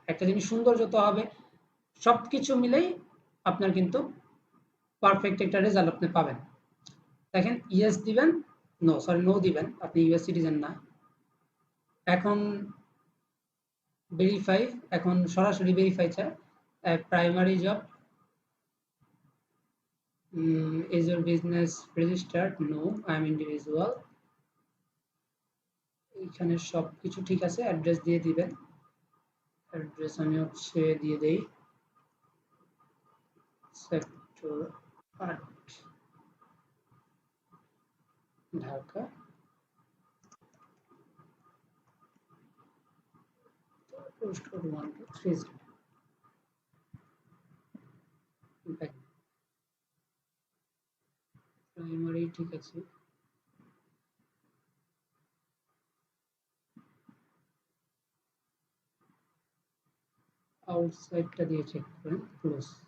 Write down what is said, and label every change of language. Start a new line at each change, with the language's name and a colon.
Bangla: একটা জিনিস সুন্দর যত হবে, সবকিছু মিলেই আপনার কিন্তু পারফেক্ট একটা রেজাল্ট আপনি পাবেন। দেখেন, ইয়েস দিবেন, নো দিবেন, আপনি ইউএস সিটিজেন না। এখন ভেরিফাই, এখন সরাসরি ভেরিফাই চায়।
English: Primary job, is your business registered? No, I am individual.
Bangla: এখানে সবকিছু ঠিক আছে, অ্যাড্রেস দিয়ে দিবেন। অ্যাড্রেস আমি হচ্ছে দিয়ে দেই sector 8, Dhaka post code 1230 primary ঠিক আছে আউটসাইডটা দিয়ে চেক করেন ক্লোজ